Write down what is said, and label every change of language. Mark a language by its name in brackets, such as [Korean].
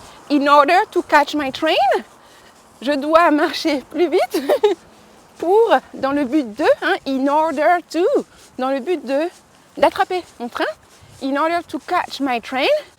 [English] In order to catch my train. [French] Je dois marcher plus vite dans le but de, [English] in order to, [French] dans le but d'attraper mon train. [English] In order to catch my train.